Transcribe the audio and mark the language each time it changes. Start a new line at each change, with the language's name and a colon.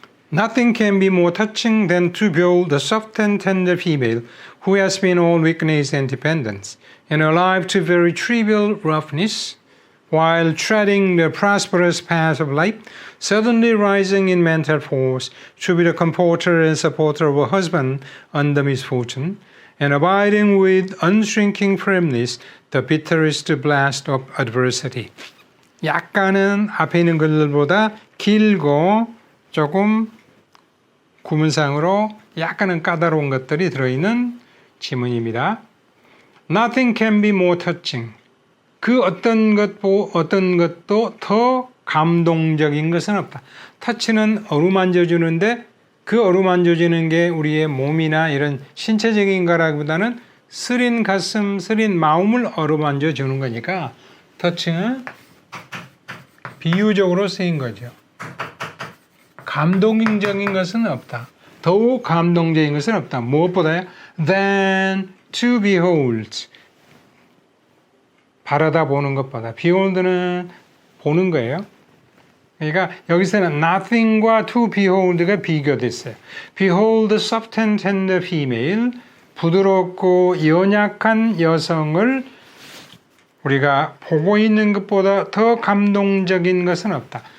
English: Nothing can be more touching than to behold the soft and tender female who has been all weakness and dependence, and alive to very trivial roughness, while treading the prosperous path of life, suddenly rising in mental force to be the comforter and supporter of a husband under misfortune, and abiding with unshrinking firmness the bitterest blast of adversity.
Korean: 약간은 앞에 있는 글보다 길고 조금 구문상으로 약간은 까다로운 것들이 들어있는 지문입니다.
English: Nothing can be more touching.
Korean: 그 어떤 것도 더 감동적인 것은 없다. 터치는 어루만져 주는데 그 어루만져 주는 게 우리의 몸이나 이런 신체적인 거라기보다는 쓰린 가슴, 쓰린 마음을 어루만져 주는 거니까 터치는 비유적으로 쓰인 거죠. 감동적인 것은 없다. 더욱 감동적인 것은 없다.
English: 무엇보다요? Than to behold.
Korean: 바라다 보는 것보다. behold는 보는 거예요. 그러니까 여기서는 nothing과 to behold가 비교됐어요.
English: Behold the soft and tender female.
Korean: 부드럽고 연약한 여성을 우리가 보고 있는 것보다 더 감동적인 것은 없다.